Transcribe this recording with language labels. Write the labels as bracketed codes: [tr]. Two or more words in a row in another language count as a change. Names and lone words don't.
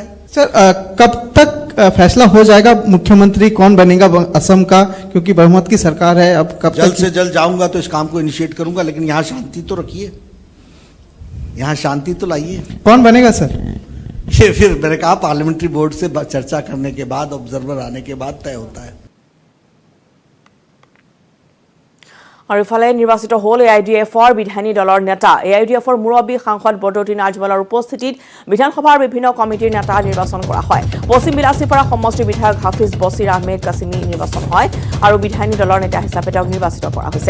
[hi] सर कब तक फैसला हो जाएगा मुख्यमंत्री कौन बनेगा असम का, क्योंकि बहुमत की सरकार है? अब कब जल्द से जल्द जाऊंगा तो इस काम को इनिशिएट करूंगा, लेकिन यहाँ शांति तो रखिए, यहाँ शांति तो लाइए। कौन बनेगा सर? ये फिर मैंने कहा [en] parliamentary board [hi] से चर्चा करने के बाद, ऑब्जर्वर आने के बाद तय होता है। [as] আৰু ইফালে নিৰ্বাচিত হ'ল AIDFৰ বিধায়িনী দলৰ নেতা। AIDFৰ মুৰব্বী সাংসদ বদৰুদ্দিন আজৱালৰ উপস্থিতিত বিধানসভাৰ বিভিন্ন কমিটিৰ নেতা নিৰ্বাচন কৰা হয়। পশ্চিম বিলাসীপাৰা সমষ্টিৰ বিধায়ক হাফিজ বছিৰ আহমেদ কাছিমি নিৰ্বাচন হয় আৰু বিধায়িনী দলৰ নেতা হিচাপে তেওঁক নিৰ্বাচিত কৰা হৈছে।